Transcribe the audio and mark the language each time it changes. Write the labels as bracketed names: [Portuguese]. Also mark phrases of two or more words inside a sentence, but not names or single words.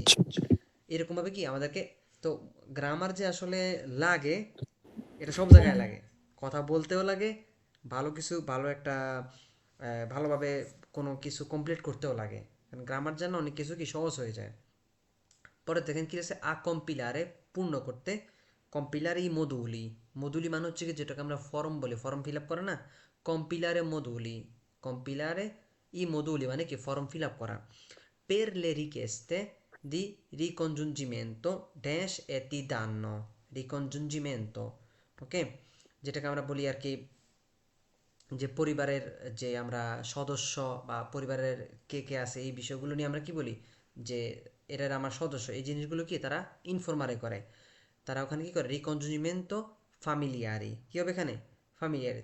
[Bangla] এরকম ভাবে কি আমাদেরকে, তো গ্রামার যে আসলে লাগে, এটা সব জায়গায় লাগে, কথা বলতেও লাগে, ভালো কিছু, ভালো একটা ভালোভাবে কোনো কিছু কমপ্লিট করতেও লাগে, কারণ গ্রামার জানলে অনেক কিছু কি সহজ হয়ে যায়। পরে দেখেন কি আছে, [Italian] a compilare, [Bangla] পূর্ণ করতে, [Italian] compilare i moduli, [Bangla] মধুলি মানে হচ্ছে কি যেটাকে আমরা ফর্ম বলি, [English] form fill up [Bangla] করে না, [Italian] compilare moduli, compilare i moduli [Bangla] মানে কি [English] form fill up [Bangla] করা। [Italian] Per le richieste di ricongiungimento dash e ti danno, ricongiungimento, [Bangla] ওকে, যেটাকে আমরা বলি আর কি, যে পরিবারের যে আমরা সদস্য বা পরিবারের কে কে আছে এই বিষয়গুলো নিয়ে আমরা কি বলি, যে এরা আমার সদস্য, এই জিনিসগুলো কি তারা ইনফরমারে করে, তারা ওখানে কি করে? [Italian] ricongiungimento familiari, [Bangla] কি হবে এখানে? ফামিলিয়ারি।